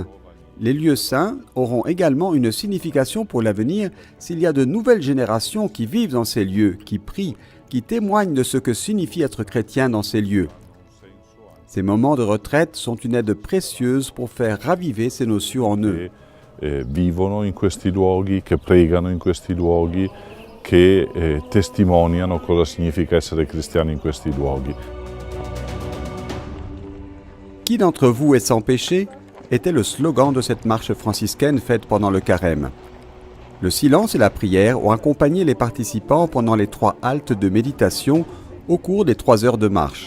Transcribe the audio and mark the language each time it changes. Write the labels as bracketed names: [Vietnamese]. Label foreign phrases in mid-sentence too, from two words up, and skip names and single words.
[French] Les lieux saints auront également une signification pour l'avenir s'il y a de nouvelles générations qui vivent dans ces lieux, qui prient, qui témoignent de ce que signifie être chrétien dans ces lieux. Ces moments de retraite sont une aide précieuse pour faire raviver ces notions en eux. [Italian] Vivono in questi luoghi, che pregano in questi luoghi, che testimoniano cosa significa essere cristiani in questi luoghi. [French] Qui d'entre vous est sans péché était le slogan de cette marche franciscaine faite pendant le carême. Le silence et la prière ont accompagné les participants pendant les 3 haltes de méditation au cours des 3 heures de marche.